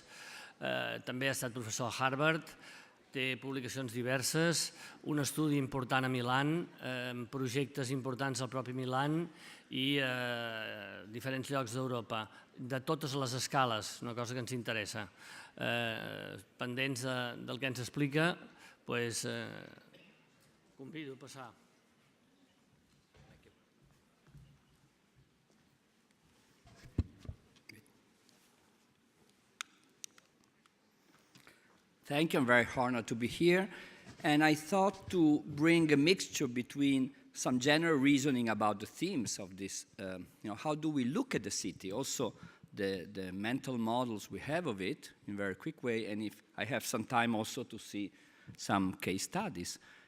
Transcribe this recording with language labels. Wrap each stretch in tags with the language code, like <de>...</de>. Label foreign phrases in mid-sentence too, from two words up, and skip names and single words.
<ca>També ha estat professor a Harvard, té publicacions diverses, un estudi important a Milà, projectes importants al propi Milà i diferents llocs d'Europa, de totes les escales, una cosa que ens interessa. Pendents del que ens explica, convido a passar.</ca> <en>Thank you. I'm very honored to be here. And I thought to bring a mixture between some general reasoning about the themes of this, how do we look at the city, also the mental models we have of it in a very quick way, and if I have some time also to see some case studies.</en>